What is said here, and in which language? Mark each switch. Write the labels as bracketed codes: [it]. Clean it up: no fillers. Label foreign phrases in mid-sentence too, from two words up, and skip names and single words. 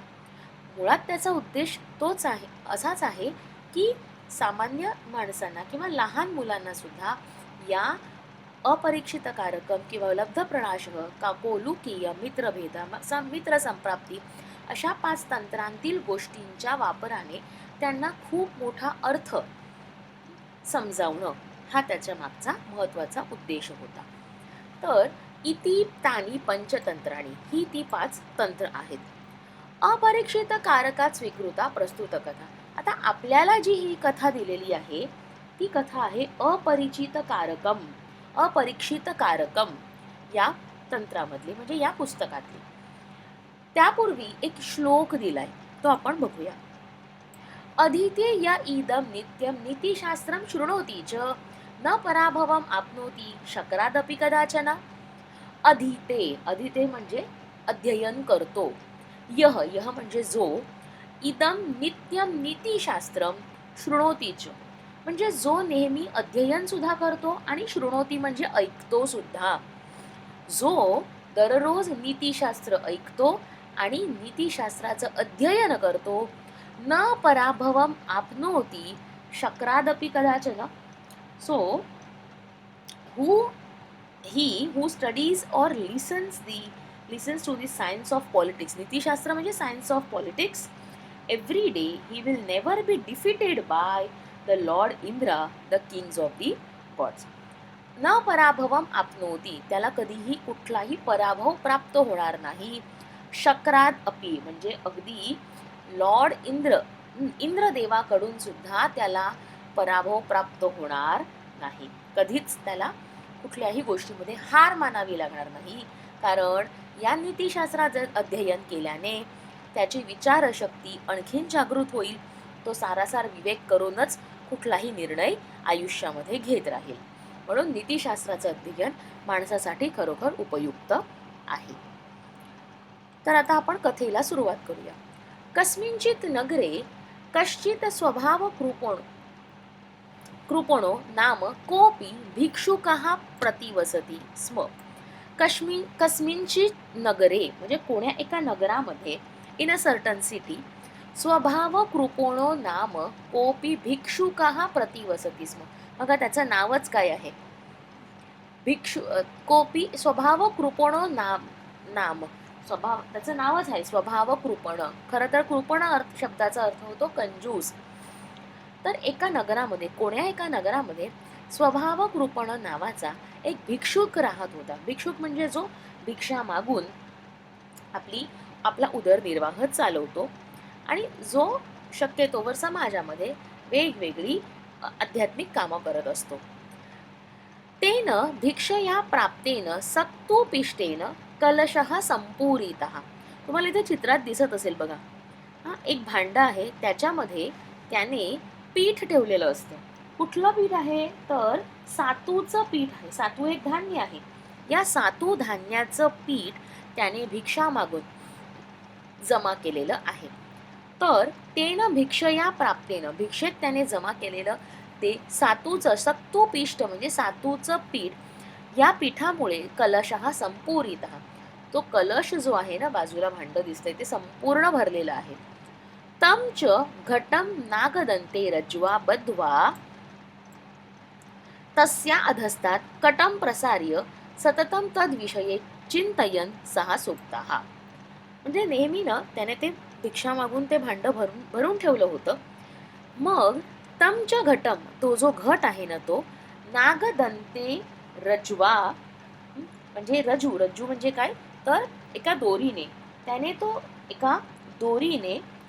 [mr] मुळात त्याचा उद्देश असाच आहे की सामान्य माणसांना किंवा लहान मुलांना सुद्धा या अपरीक्षित कारकम किंवा लब्धप्रणाशः, काकोलुकीय, मित्रभेद, मित्रसंप्राप्ती अशा 5 तंत्रांतील गोष्टींच्या वापराने त्यांना खूप मोठा अर्थ समजावणं हा त्याच्या मागचा महत्त्वाचा उद्देश होता. तर [sa] इति तानी पंचतंत्राणी [mr] ही ती 5 तंत्र आहेत. [sa] अपरीक्षित कारकात स्वीकृता प्रस्तुत कथा. [mr] आता आपल्याला जी ही कथा दिलेली आहे ती कथा आहे अपरिचित कारकम, अपरीक्षित कारकम या तंत्रामधली, म्हणजे या पुस्तकातली. त्यापूर्वी एक श्लोक दिलाय, तो आपण बघूया. [sa] अधीते या इदम नित्यम नीतिशास्त्रम शृणोती च न पराभवम आपनोती शक्रादपि कदाचन. [mr] अधीते, अधीते म्हणजे अध्ययन करतो. यह, यह म्हणजे जो, [sa] इदम नित्यम नीतिशास्त्रम शृणोती च [mr] म्हणजे जो नेहमी अध्ययन सुद्धा करतो, आणि शृणोती म्हणजे ऐकतो सुद्धा. जो दररोज नीतिशास्त्र ऐकतो आणि नीतिशास्त्राचं अध्ययन करतो. [sa] न पराभवम आपनोती शक्रादपि कदाचन. [en] सो who he who studies or listens to the science of politics, [mr] नीतिशास्त्र म्हणजे [en] science of politics, every day he will never be defeated by the Lord Indra, the kings of the gods. [sa] न पराभवम आपनोती, [mr] त्याला कधीही कुठलाही पराभव प्राप्त होणार नाही. [sa] शक्रात अपि [mr] म्हणजे अगदी लॉर्ड इंद्रदेवाकडून सुद्धा त्याला पराभव प्राप्त होणार नाही. कधीच त्याला कुठल्याही गोष्टीमध्ये हार मानावी लागणार नाही, कारण या नीतिशास्त्राचं अध्ययन केल्याने त्याची विचारशक्ती आणखीन जागृत होईल. तो सारासार विवेक करूनच कुठलाही निर्णय आयुष्यामध्ये घेत राहील. म्हणून नीतिशास्त्राचं अध्ययन माणसासाठी खरोखर उपयुक्त आहे. तर आता आपण कथेला सुरुवात करूया. [sa] कस्मिंचित नगरे कश्चित स्वभाव कृपणो नाम कोपी भिक्षुकः प्रतिवसति स्म. कस्मिंचित नगरे [mr] म्हणजे कोण्या एका नगरामध्ये, [en] in a certain city, [sa] स्वभाव कृपणो नाम कोपी भिक्षुकः प्रतिवसति स्म. [mr] बघा त्याचं नावच काय आहे, [sa] कोपी स्वभाव कृपणो नाम स्वभाव, [mr] त्याचं नावच आहे स्वभाव कृपण. खरं तर कृपण शब्दाचा अर्थ होतो कंजूस. तर एका नगरामध्ये, कोण्या एका नगरामध्ये स्वभाव कृपण नावाचा एक भिक्षुक राहत होता. भिक्षुक म्हणजे जो भिक्षा मागून आपला उदरनिर्वाह चालवतो आणि जो शक्यतोवर समाजामध्ये वेगवेगळी आध्यात्मिक कामं करत असतो. [sa] तेन भिक्षया प्राप्तेन सक्तोपिष्टेन कलशः संपूरितः. [mr] तुम्हाला इथे चित्रात दिसत असेल बघा, हा एक भांडं आहे, त्याच्यामध्ये त्याने पीठ ठेवलेलं असतं. कुठलं पीठ आहे तर सातूचं पीठ आहे. सातू एक धान्य आहे. या सातू धान्याचं पीठ त्याने भिक्षा मागून जमा केलेलं आहे. तर [sa] तेन भिक्षया प्राप्तेन, [mr] भिक्षेत त्याने जमा केलेलं ते सातूचं सक्तोपिष्ट म्हणजे सातूचं पीठ, या पीठामुळे [sa] कलशः संपूरितः, [mr] तो कलश जो आहे ना, बाजूला भांड दिसतंय ते संपूर्ण भरलेलं आहे. [sa] तम च घटम नागदंते रज्वा बद्ध्वा तस्या अधस्तात् कटम प्रसार्य सततम तद्विषये चिंतयन सहा सुप्ताः. [mr] म्हणजे नेहमी ना त्याने ते भिक्षा मागून ते भांड भरून ठेवलं होतं. मग [sa] तमच घटम, [mr] तो जो घट आहे ना, तो [sa] नागदंते रज्वा [mr] म्हणजे रज्जू म्हणजे काय तर एका दोरीने, त्याने तो एका दोरीने